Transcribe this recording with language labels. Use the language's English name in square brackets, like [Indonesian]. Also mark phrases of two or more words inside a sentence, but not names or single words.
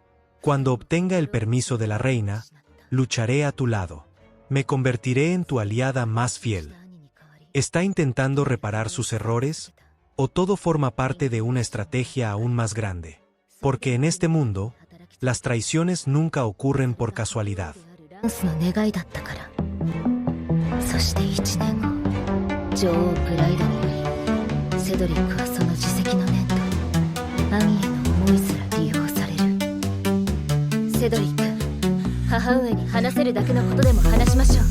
[Spanish] Cuando obtenga el permiso de la reina, lucharé a tu lado. Me convertiré en tu aliada más fiel. ¿Está intentando reparar sus errores? ¿O todo forma parte de una estrategia aún más grande? Porque en este mundo, las traiciones nunca ocurren por casualidad. [Japanese] そして1年後、女王プライドによりセドリックはその自責の念と兄への思いすら利用される。セドリック、母上に話せるだけのことでも話しましょう。